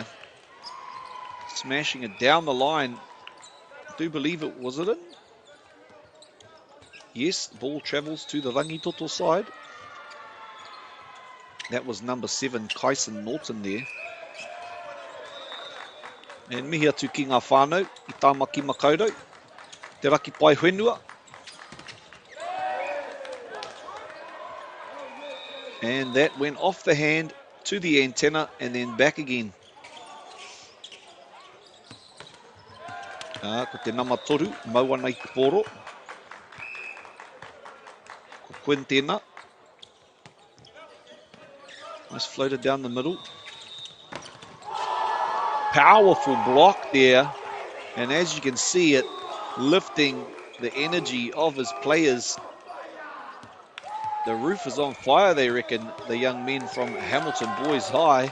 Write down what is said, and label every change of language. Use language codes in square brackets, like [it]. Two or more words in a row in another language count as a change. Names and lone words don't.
[en] Smashing it down the line. I do believe it was it in? Yes, the ball travels to the Rangitoto side. That was number 7, Kyson Norton there. [mi] And mihi atu ki ngā whānau, I tāmaki makaurau. Te raki pai whenua. [en] And that went off the hand to the antenna and then back again. [mi] Ko te nama toru, maua nei te poro. Ko Quinn tēnā. [en] Nice floated down the middle. Powerful block there. And as you can see it, lifting the energy of his players. The roof is on fire, they reckon, the young men from Hamilton Boys High.